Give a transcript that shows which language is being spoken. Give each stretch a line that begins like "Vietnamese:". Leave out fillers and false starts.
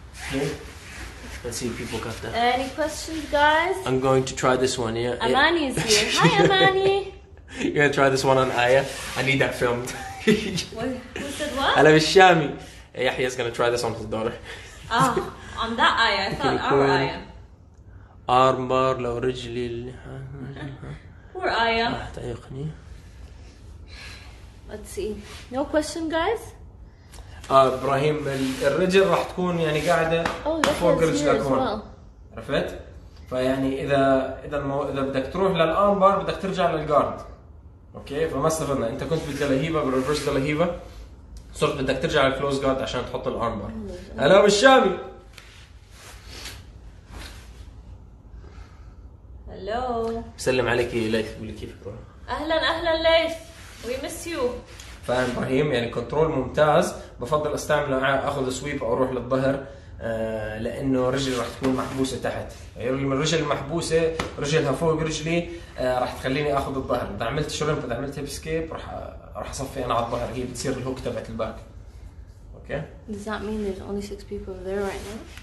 English: Here. Let's see if people got that. Any questions, guys? I'm going to try this one, yeah. Amani is here. Hi, Amani. You're going to try this one on Aya? I need that filmed. Who said what?
Arabic: أنا بالشامي.
English: Yahya's going to try this on his daughter. On that Aya. I thought our Aya.
Arabic: armbar لو رجلي
English: Poor Aya. Let's see. No question, guys?
Arabic: ابراهيم الرجل راح تكون يعني قاعده فوق رجلك هون. عرفت؟ فيعني اذا بدك تروح للارمبار بدك ترجع للجارد. اوكي؟ فما استفدنا، انت كنت بالدلهيبه بالريفرس دلهيبه، صرت بدك ترجع للكلوز جارد عشان تحط الارمبار. هلا بالشامي. هلو. بسلم عليك ليث، بقول لك كيفك روح. اهلا ليث.
English: We miss you.
Arabic: فاهم ابراهيم؟ يعني كنترول ممتاز، بفضل استعمله اخذ سويب او اروح للظهر لانه رجلي راح تكون محبوسه تحت، يعني الرجل المحبوسه رجلها فوق رجلي راح تخليني اخذ الظهر، اذا عملت شرمب اذا عملت هيب سكيب راح اصفي انا على الظهر، هي بتصير الهوك تبعت الباك. اوكي؟
English: Does that mean there's only 6 people there right now?